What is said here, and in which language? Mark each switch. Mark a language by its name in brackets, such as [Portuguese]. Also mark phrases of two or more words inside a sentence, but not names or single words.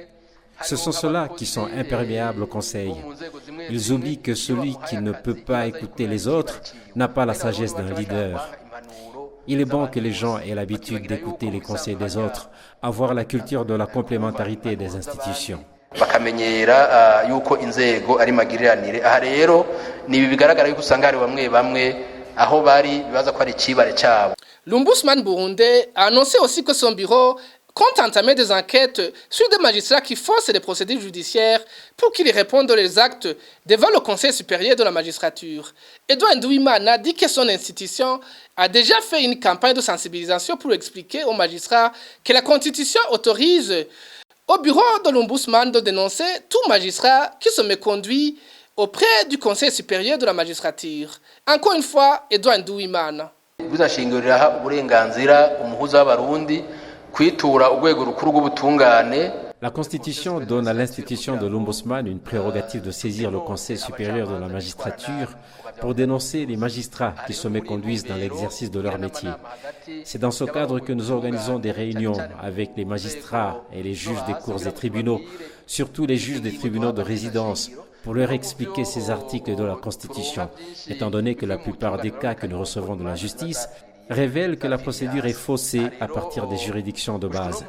[French] Ce sont ceux-là qui sont imperméables au conseil. Ils oublient que celui qui ne peut pas écouter les autres n'a pas la sagesse d'un leader. Il est bon que les gens aient l'habitude d'écouter les conseils des autres, avoir la culture de la complémentarité des institutions. [Rundi] Bakamenyera yuko inzego ari magiriranire. Aha rero ni bigaragara yuko usanga ari bamwe aho bari bibaza ko ari cibare cyabo. [French] L'Ombudsman burundais a annoncé aussi que son bureau compte entamer des enquêtes sur des magistrats qui forcent les procédures judiciaires pour qu'ils répondent aux actes devant le Conseil supérieur de la magistrature. Edouard Nduwimana dit que son institution a déjà fait une campagne de sensibilisation pour expliquer aux magistrats que la Constitution autorise au bureau de l'Ombudsman de dénoncer tout magistrat qui se méconduit auprès du Conseil supérieur de la magistrature. Encore une fois, Edouard Nduwimana. [Rundi] Buzashingurira uburenganzira umuhuza w'abarundi kwitura urwego rukuru rw'ubutungane. [French] La Constitution donne à l'institution de l'Ombudsman une prérogative de saisir le Conseil supérieur de la magistrature pour dénoncer les magistrats qui se méconduisent dans l'exercice de leur métier. C'est dans ce cadre que nous organisons des réunions avec les magistrats et les juges des cours et tribunaux, surtout les juges des tribunaux de résidence, pour leur expliquer ces articles de la Constitution, étant donné que la plupart des cas que nous recevons de la justice révèlent que la procédure est faussée à partir des juridictions de base.